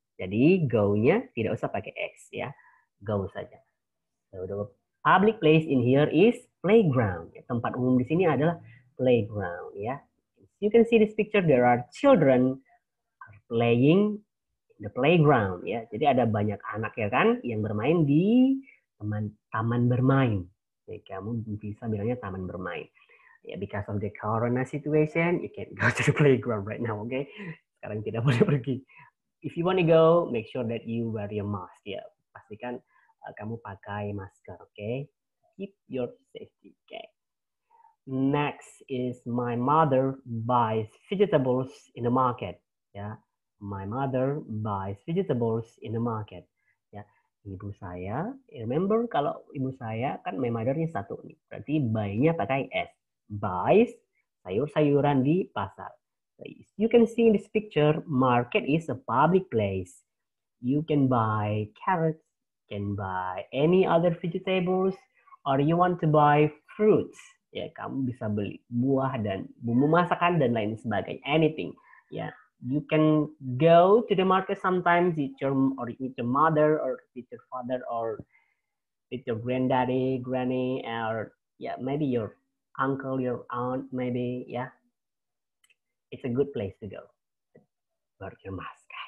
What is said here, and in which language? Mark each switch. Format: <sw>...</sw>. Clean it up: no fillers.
<id>Jadi go-nya tidak usah pakai S ya. Go saja.</id> <en>So the public place in here is playground.</en> <id>Ya, tempat umum di sini adalah playground ya.</id> <en>You can see this picture, there are children are playing the playground ya.</en> <id>Jadi ada banyak anak ya kan yang bermain di taman bermain. Ya, kamu bisa bilangnya taman bermain.</id> <en>Ya, because of the corona situation, you can't go to the playground right now, okay?</en> <id>Sekarang tidak boleh pergi.</id> <en>If you want to go, make sure that you wear your mask ya.</en> <id>Pastikan kamu pakai masker,</id> <en>okay? Keep your safety, okay? Next is my mother buys vegetables in the market. Ya, my mother buys vegetables in the market.</en> <id>Ya, ibu saya. Remember kalau ibu saya kan my mother-nya satu nih. Berarti buy-nya pakai S. Buys sayur-sayuran di pasar.</id> <en>So, you can see in this picture, market is a public place. You can buy carrots, can buy any other vegetables, or you want to buy fruits.</en> <id>Ya, kamu bisa beli buah dan bumbu masakan dan lain sebagainya.</id> <en>Anything. Ya, you can go to the market sometimes with your mother or with your father or with your granddaddy, granny, or yeah, maybe your uncle, your aunt, maybe. Yeah, it's a good place to go. Wear your mask.</en>